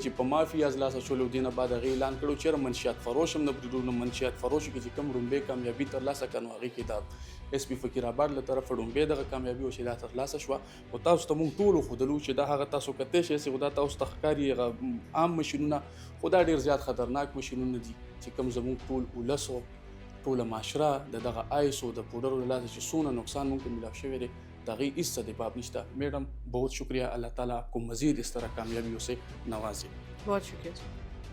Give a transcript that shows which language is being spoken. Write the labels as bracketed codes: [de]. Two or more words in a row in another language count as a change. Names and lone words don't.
[ps] چې په مافیا از لاسه شولو دې نه بعد هغې اعلان کړو چېرې منشیات فروش هم نه پرېږدو نو منشیات فروشو کې چې کوم ړومبۍ کامیابي ترلاسه کړه نو هغې کې د اس پی فقیر آباد له طرفه ړومبۍ دغه کامیابي او چې دا ترلاسه شوه خو تاسو ته موږ ټولو ښودلو چې دا هغه تاسو کتی شئ خو دا تاسو ته ښکاري هغه عام مشینونه خو دا ډېر زیات خطرناک مشینونه دي چې کوم زموږ ټول ولسو ټوله معاشره د دغه آیس او د پوډرو له لاسه چې څونه نقصان موږ ته میلاو شوی دی د هغې هېڅ څه د باب نشته. [ur] میډم بہت شکریہ، اللہ تعالیٰ آپ کو مزید اس طرح کامیابیوں سے نوازے. بہت شکریہ.